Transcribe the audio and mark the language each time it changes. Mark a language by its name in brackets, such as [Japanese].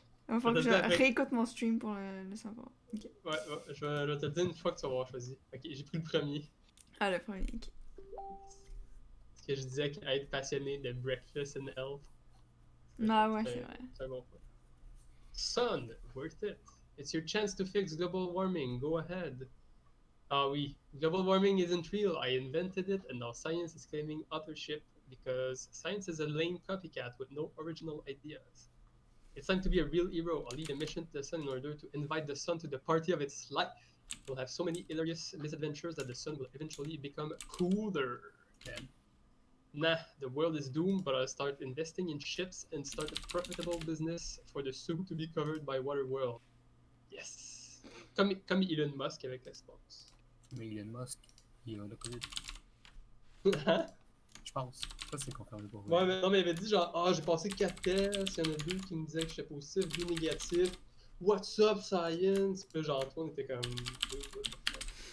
[French] Il va falloir que je réécoute mon stream pour le savoir. [English] Okay. [French] Ouais, je vais te le dire une fois que tu vas avoir choisi. Ok, j'ai pris le premier. Ah, le premier, ok. Parce que je disais qu'être passionné de Breakfast and Health. Ah ouais, c'est vrai. C'est un bon point. [English] Sun, worth it. It's your chance to fix global warming. Go ahead. [French] Ah oui, [English] global warming isn't real. I invented it, and now science is claiming authorship because science is a lame copycat with no original ideas. It's time to be a real hero. I'll lead a mission to the sun in order to invite the sun to the party of its life. We'll have so many hilarious misadventures that the sun will eventually become cooler. Okay. Nah, the world is doomed, but I'll start investing in ships and start a profitable business for the soon to be covered by water world. Yes! [French] Comme Elon Musk avec l'espace. Mais Elon Musk, il a le COVID. Hein? Je pense. Ça, c'est confirmé pour Ouais, mais non, mais il avait dit genre, ah, j'ai passé 4 tests, il y en a 2 qui me disaient que j'étais positif, 2 négatifs. [English] What's up, science? [French] Puis genre, Antoine était comme, [English] dude, what the fuck?